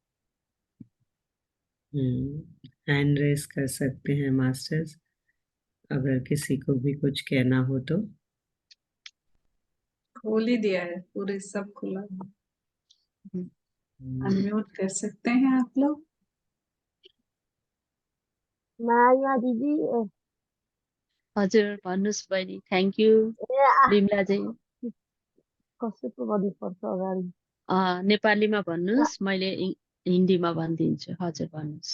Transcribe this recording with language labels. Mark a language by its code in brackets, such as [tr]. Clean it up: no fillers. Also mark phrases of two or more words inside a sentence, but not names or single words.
[en] hand raise [hi] कर सकते हैं मास्टर्स, अगर किसी को भी कुछ कहना हो तो। खोल ही दिया है, पूरे सब खुला है। अनम्यूट कर सकते हैं आप लोग। [ne] माया दिदी हजुर भन्नुहोस् बहिनी। [en] thank you [ne] बिमलाजी। कसो पो गर्नुपर्छ अगाडि नेपालीमा भन्नुहोस्, मैले हिन्दीमा भनिदिन्छु। हजुर भन्नुहोस्।